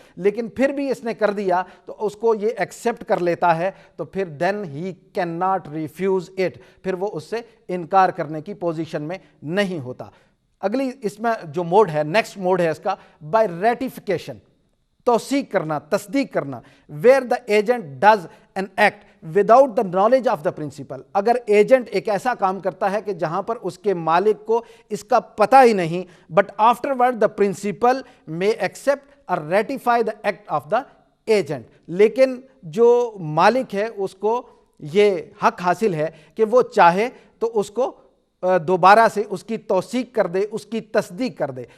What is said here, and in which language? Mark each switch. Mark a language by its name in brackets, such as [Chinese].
[Urdu] لیکن پھر بھی اس نے کر دیا تو اس کو یہ ایکسیپٹ کر لیتا ہے تو پھر [English] then he cannot refuse it، [Urdu] پھر وہ اس سے انکار کرنے کی پوزیشن میں نہیں ہوتا۔ اگلی اس میں جو موڈ ہے، نیکسٹ موڈ ہے اس کا بائی ریٹیفیکیشن، توثیق کرنا، تصدیق کرنا. [English] Where the agent does an act without the knowledge of the principal. [Urdu] اگر ایجنٹ ایک ایسا کام کرتا ہے کہ جہاں پر اس کے مالک کو اس کا پتہ ہی نہیں, [English] But afterward the principal میں accept اور ratify the act of the agent. [Urdu] لیکن جو مالک ہے اس کو یہ حق حاصل ہے کہ وہ چاہے تو اس کو دوبارہ سے اس کی توثیق کر دے, اس کی تصدیق کر دے.